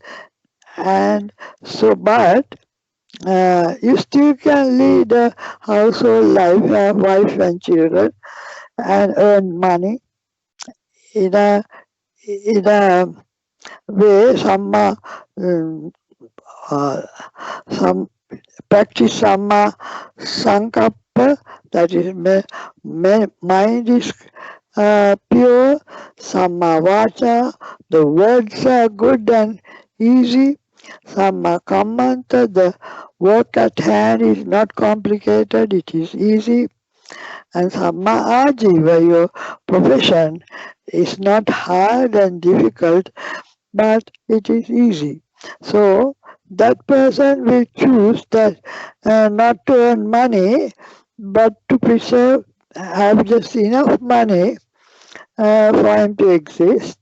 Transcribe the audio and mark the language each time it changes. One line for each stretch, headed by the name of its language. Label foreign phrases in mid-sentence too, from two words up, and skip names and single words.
English: And so, but you still can lead a household life, have wife and children, and earn money in a way. Um, uh, some practice
Pali: samma sankappa,
English: that is mind is pure,
Pali: samma vacha,
English: the words are good and easy,
Pali: samma kammanta,
English: the work at hand is not complicated, it is easy, and
Pali: samma ajiva,
English: your profession is not hard and difficult, but it is easy. So that person will choose that not to earn money, but to preserve, have just enough money for him to exist.